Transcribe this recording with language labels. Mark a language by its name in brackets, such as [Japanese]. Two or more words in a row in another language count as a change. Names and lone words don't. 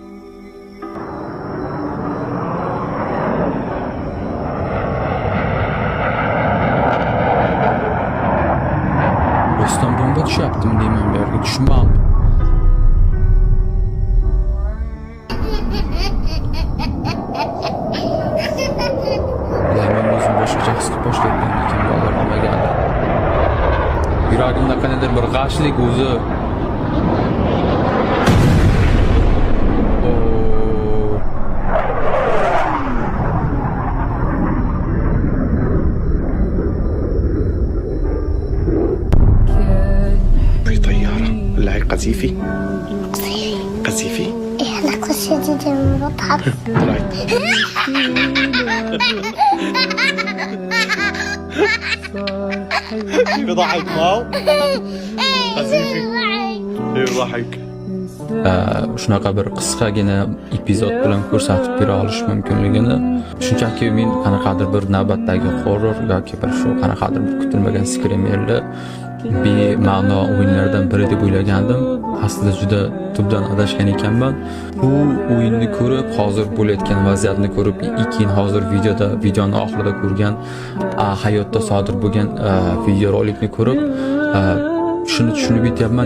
[Uzbek] Rostdan bomba tushyaptimi deyman bu yerga, tushunmadim. Men o'zim boshqacha his qilib boshlayapman, lekin bolalar bo'lmagandi. Yuragimda qanaqadir bir g'ashlik o'zi. [Arabic] في طيارة لا قذيفي قذيفي إيه أنا قصتي بضحك طلعت بضحك ماو قذيفي بضحك [Uzbek] shunaqa bir qisqagina epizod bilan ko'rsatib bera olish mumkinligini, shunchaki men qanaqadir bir navbatdagi horror yoki bir shu qanaqadir bir kutilmagan skrimerli bema'no o'yinlardan biri deb o'ylagandim. Aslida juda tubdan adashgan ekanman. Bu o'yinni ko'rib, hozir bo'layotgan vaziyatni ko'rib, keyin hozir videoni oxirida ko'rgan hayotda sodir bo'lgan videorolikni ko'rib shuni tushunib yetyapman.